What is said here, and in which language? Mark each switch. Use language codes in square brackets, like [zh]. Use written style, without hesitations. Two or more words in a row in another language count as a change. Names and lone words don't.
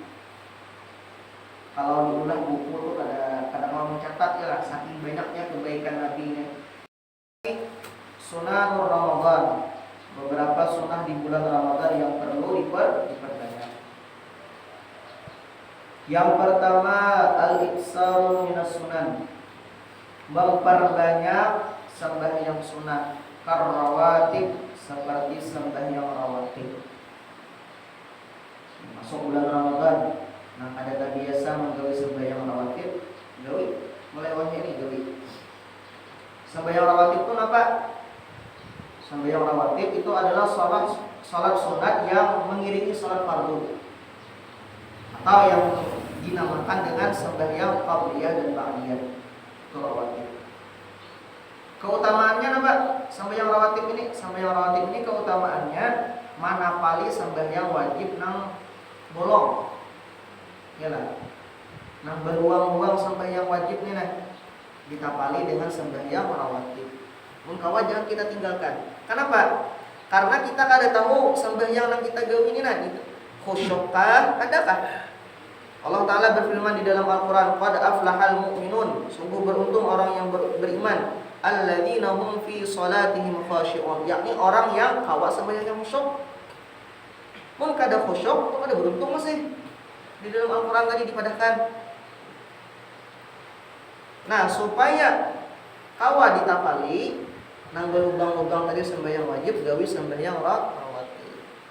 [bjn] Kalau diulah buku tuh kadang mau mencatat ya lah, saking banyaknya kebaikan Nabi-nya. [id] Sunanur Ramadan, beberapa sunnah di bulan Ramadan yang perlu diperbanyak. Yang pertama, [ar] الإكثار من السنن, [id] memperbanyak sembahyang sunat. Karrawatib, seperti sembahyang rawatib. [bjn] Masuk bulan Ramadan, nah ada biasa menggawi sembahyang rawatib, gawi mulai wahnya ini gawi. [id] Sembahyang rawatib itu apa? Sembahyang rawatib itu adalah salat sunat yang mengiringi salat fardu, atau yang dinamakan dengan sembahyang qabliyah dan ba'diyah. Itu rawatib. Keutamaannya apa? [bjn] Sembahyang rawatib ini keutamaannya manapali sembahyang wajib nang bolong. Yalah. Nang beruang-uang sembahyang wajib nih nah, ditapali dengan sembahyang rawatib. Mun kawa jangan kita tinggalkan. [id] Kenapa? [bjn] Karena kita kada tahu sembahyang nang kita gawe ini nah gitu. [id] Khusyukkah? Adakah? Allah Ta'ala berfirman di dalam Al-Quran, [ar] قد أفلح المؤمنون, [id] sungguh beruntung orang yang beriman, [ar] الذين هم في صلاتهم خاشعون, [id] yakni orang yang kawa sembahyang khusyuk. [bjn] Mun kada khusyuk, itu kada beruntung masih. Di dalam Al-Quran tadi dipadahkan. Nah, supaya kawa ditapali nang belubang-lubang tadi sembahyang wajib, gawi sembahyang rawatib.